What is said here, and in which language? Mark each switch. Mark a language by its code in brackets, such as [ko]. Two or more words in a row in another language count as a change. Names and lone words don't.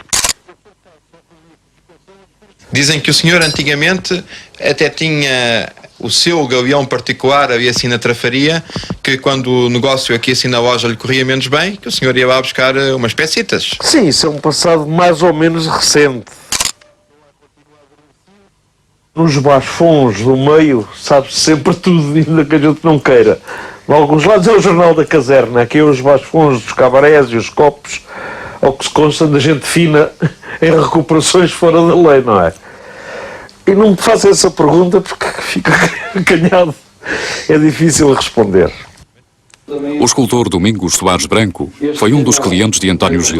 [pt] Dizem que o senhor antigamente até tinha o seu galeão particular ali assim na Trafaria, que quando o negócio aqui assim na loja lhe corria menos bem, que o senhor ia lá buscar umas pecitas. Sim, isso é um passado mais ou menos recente. Nos bas-fonds do meio, sabe-se sempre tudo, ainda que a gente não queira. Em alguns lados é o jornal da caserna, aqui é os bas-fonds dos cabarés e os copos, ao que se consta da gente fina em recuperações fora da lei, não é? E não me faça essa pergunta porque fica acanhado. É difícil responder. O escultor Domingos Soares Branco foi um dos clientes de António Gil.